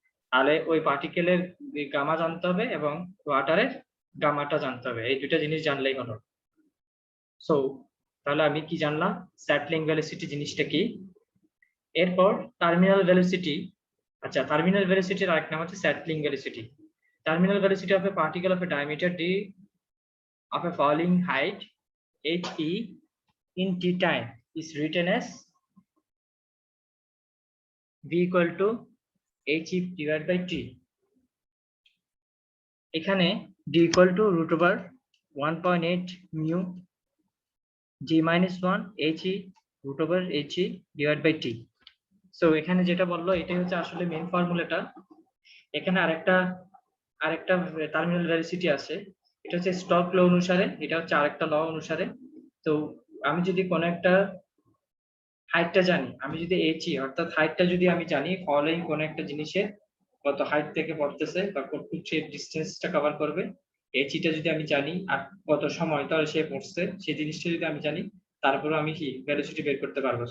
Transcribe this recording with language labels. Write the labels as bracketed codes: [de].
[bn] তাহলে ওই পার্টিকেলের গামা জানতে হবে এবং ওয়াটারের গামাটা জানতে হবে, এই দুইটা জিনিস জানলেই হলো। সো তাহলে আমি কি জানলাম, সেটলিং ভেলোসিটি জিনিসটা কি। এরপর টার্মিনাল ভেলোসিটি। আচ্ছা, টার্মিনাল ভেলোসিটির আরেক নাম হচ্ছে settling velocity. [en] Terminal velocity of a particle of a diameter d of a falling height he in t time is written as v equal to he divided by t। এখানে d equal to root over 1.8 mu g minus 1 he root over he divided by t। [bn] So এখানে যেটা বললো এটাই হচ্ছে আসলে main ফর্মুলাটা। এখানে আরেকটা টার্মিনাল ভেলোসিটি আছে, এটা হচ্ছে স্টোক ল অনুসারে, এটা হচ্ছে আরেকটা ল অনুসারে। তো আমি যদি কোন একটা হাইটটা জানি, আমি যদি এইচই অর্থাৎ হাইটটা যদি আমি জানি ফলোইং কোন একটা জিনিসের কত হাইট থেকে পড়তেছে বা কতটুকু সে ডিসটেন্সটা কভার করবে, এইচইটা যদি আমি জানি আর কত সময় তাহলে সে পড়ছে সেই জিনিসটা যদি আমি জানি, তারপরে আমি কি ভেলোসিটি বের করতে পারবো।